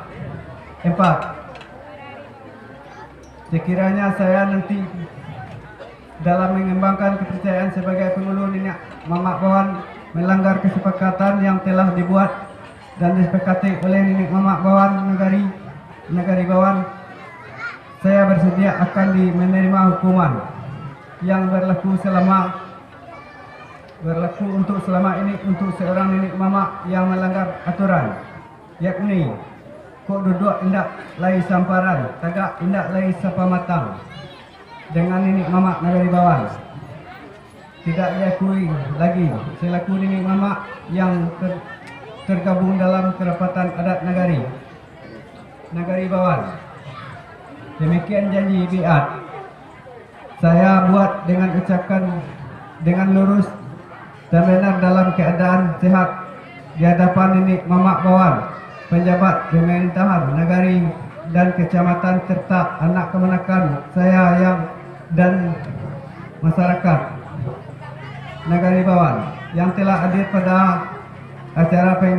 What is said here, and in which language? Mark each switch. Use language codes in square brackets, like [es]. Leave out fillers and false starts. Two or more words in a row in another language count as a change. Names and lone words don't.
[id] 4. Sekiranya saya nanti dalam mengembangkan kepercayaan sebagai penghulu nenek mamak Bawan melanggar kesepakatan yang telah dibuat dan disepakati oleh nenek mamak Bawan negari Bawan, saya bersedia akan menerima hukuman yang berlaku untuk selama ini untuk seorang nenek mamak yang melanggar aturan, yakni [min] kok duduk indak lai samparan, tagak indak lai sapa matang [id] dengan nenek mamak Negari Bawan. tidak diakui lagi selaku nenek mama yang tergabung dalam kerapatan adat Nagari Bawan. Demikian janji biat saya buat dengan ucapkan dengan lurus dan benar dalam keadaan sehat di hadapan nenek mama Bawan, penjabat pemerintahan nagari dan kecamatan serta anak kemenakan saya dan masyarakat Nagari Bawan yang telah hadir pada acara